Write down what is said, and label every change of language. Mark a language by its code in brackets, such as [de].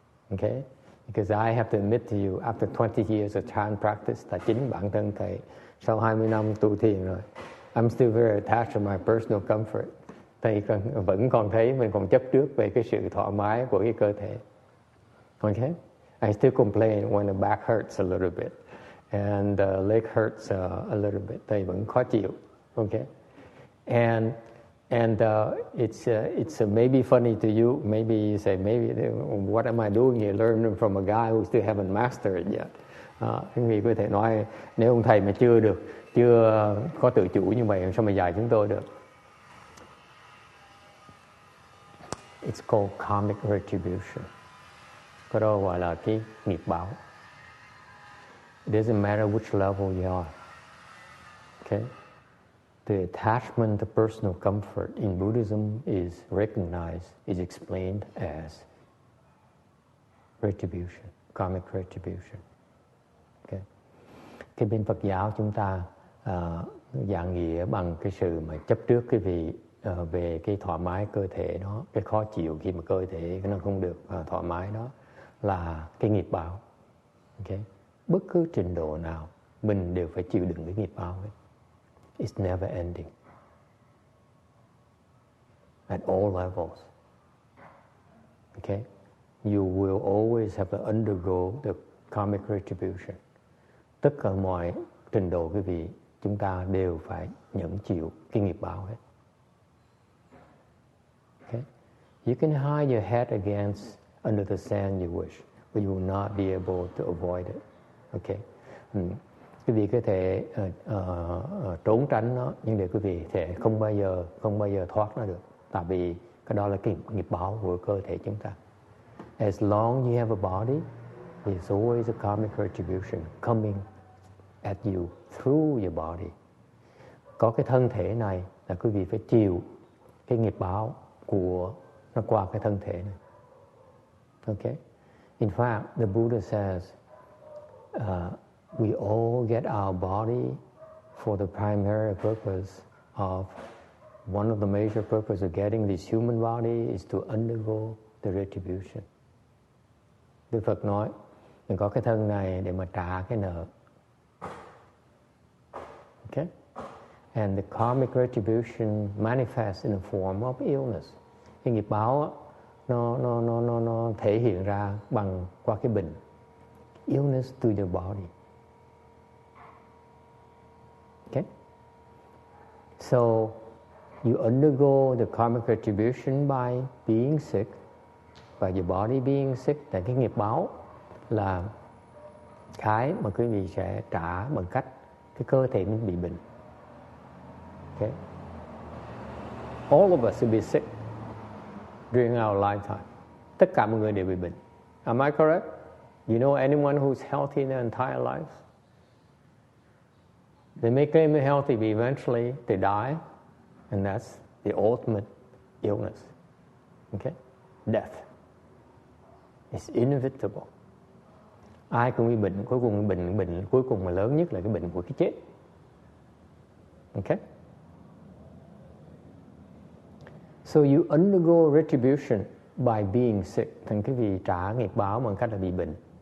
[en] Okay? Because I have to admit to you, after 20 years of child practice, [vi] là chính bản thân thầy sau 20 năm tu thiền rồi, [en] I'm still very attached to my personal comfort. [vi] Thầy vẫn còn thấy mình còn chấp trước về cái sự thoải mái của cái cơ thể. [en] Okay? I still complain when the back hurts a little bit and the leg hurts a little bit. [vi] Thầy vẫn khó chịu. [en] Okay, and it's maybe funny to you. Maybe you say, maybe what am I doing here? Learning from a guy who still haven't mastered it yet. [vi] Quý vị có thể nói nếu ông thầy mà chưa có tự chủ như vậy, sao mà dạy chúng tôi được? [en] It's called karmic retribution. [vi] Cái đó gọi là cái nghiệp báo. [en] It doesn't matter which level you are. Okay. The attachment to personal comfort in Buddhism is recognized, is explained as retribution, karmic retribution. Okay. [vi] Cái bên Phật giáo chúng ta dạng nghĩa bằng cái sự mà chấp trước cái vị về cái thoải mái cơ thể đó, cái khó chịu khi mà cơ thể nó không được thoải mái đó là cái nghiệp báo. Okay. Bất cứ trình độ nào mình đều phải chịu đựng cái nghiệp báo ấy. [en] It's never ending. At all levels. Okay? You will always have to undergo the karmic retribution. [vi] Tất cả mọi trình độ quý vị, chúng ta đều phải nhận chịu cái nghiệp báo hết. [en] Okay? You can hide your head against under the sand you wish, but you will not be able to avoid it. Okay? [vi] Quý vị có thể trốn tránh nó, nhưng để quý vị sẽ không bao giờ thoát nó được, tại vì cái đó là cái nghiệp báo của cơ thể chúng ta. [en] As long you have a body, there's always a karmic retribution coming at you through your body. [vi] Có cái thân thể này là quý vị phải chịu cái nghiệp báo của nó qua cái thân thể này. [en] Okay? In fact, the Buddha says, we all get our body for the primary purpose of, one of the major purposes of getting this human body is to undergo the retribution. [vi] Đức Phật nói, mình có cái thân này để mà trả cái nợ. [en] Okay? And the karmic retribution manifests in the form of illness. [vi] Cái nghiệp báo nó thể hiện ra qua cái bệnh. [en] Illness to your body. Okay? So You undergo the karmic retribution by being sick, by your body being sick. [vi] Tại cái nghiệp báo là cái mà quý vị sẽ trả bằng cách cái cơ thể mình bị bệnh. [en] Okay? All of us will be sick during our lifetime. [vi] Tất cả mọi người đều bị bệnh. [en] Am I correct? You know anyone who's healthy in their entire lives? They may claim they're healthy, but eventually they die, and that's the ultimate illness. Okay? Death. It's inevitable. [vi] Ai cũng bị bệnh, cuối cùng bệnh cuối cùng mà lớn nhất là cái bệnh của cái chết. [en] Okay? So you undergo retribution by being sick. [vi] Thành cái vì trả nghiệp báo bằng cách là bị bệnh.